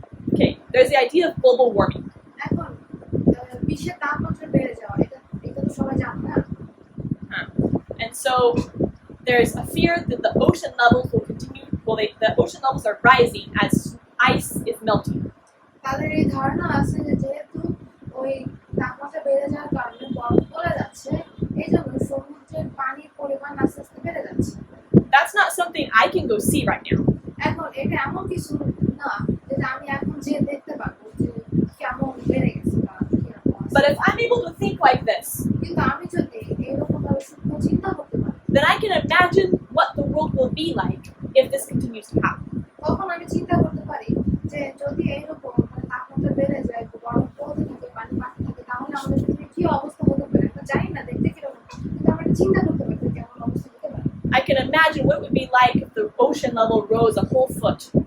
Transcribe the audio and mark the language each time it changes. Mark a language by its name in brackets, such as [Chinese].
[English] Okay, there's the idea of global warming. [Bangla] এখন বিশ্বের তাপমাত্রা বেড়ে যাওয়া এটা এটা তো সবাই জানে না। [English] And so there's a fear that the ocean levels will continue. Well, the ocean levels are rising as ice is melting. [Bangla] তাদের এই ধারণা আছে যে যেহেতু ওই তাপমাত্রা বেড়ে যাওয়ার কারণে বরফ গলে যাচ্ছে, এই জন্য সমুদ্রের পানির পরিমাণ আস্তে আস্তে বেড়ে যাচ্ছে। [English] That's not something I can go see right now. [Bangla] এখন এটা এমন কিছু না যেটা আমি এখন যে দেখতে পারবো যে কেমন বেড়ে গেছে বা কিরকম আছে। [English] But if I'm able to think like this, [Bangla] কিন্তু আমি যদি এরকম ভাবে সূক্ষ্ম চিন্তা করতে পারি, [English] then I can imagine what the world will be like if this continues to happen. [Bangla] তখন আমি চিন্তা করতে পারি যে যদি এইরকম মানে তাপমাত্রা বেড়ে যায়, বরফ পড়তে থাকে, পানি বাড়তে থাকে, তাহলে আমাদের পৃথিবীর কি অবস্থা হতে পারে? আমরা জানি না দেখতে কিরকম, কিন্তু আমরা চিন্তা করতে পারি যে কেমন অবস্থা হতে পারে। [English] I can imagine what it would be like if the ocean level rose a whole foot.